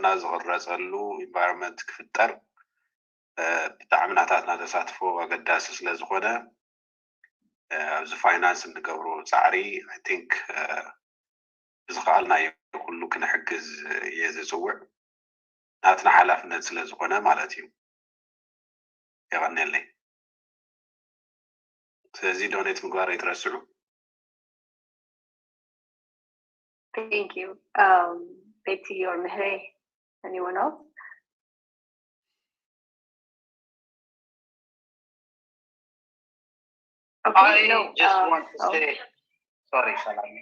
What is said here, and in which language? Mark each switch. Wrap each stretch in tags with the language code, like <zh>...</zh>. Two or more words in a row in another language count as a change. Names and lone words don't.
<ti>ዝቕረፀሉ ኢንቫይሮንመንት ክፍጠር ብጣዕሚ ናታትና ተሳትፎ ኣገዳሲ ስለ ዝኾነ ኣብዚ ፋይናንስ እንገብሮ ፃዕሪ</ti> <en>I think</en> <ti>ብዝኸኣልናዮ ኩሉ ክንሕግዝ እየ ዝፅውዕ ናትና ሓላፍነት ስለ ዝኾነ ማለት እዩ ይቐኒለይ ስለዚ ዶኔት ምግባር ይትረስዑ</ti> <en>Thank you. Betty or Berhe, anyone else? Okay, I just want to say, sorry, Salami.</en>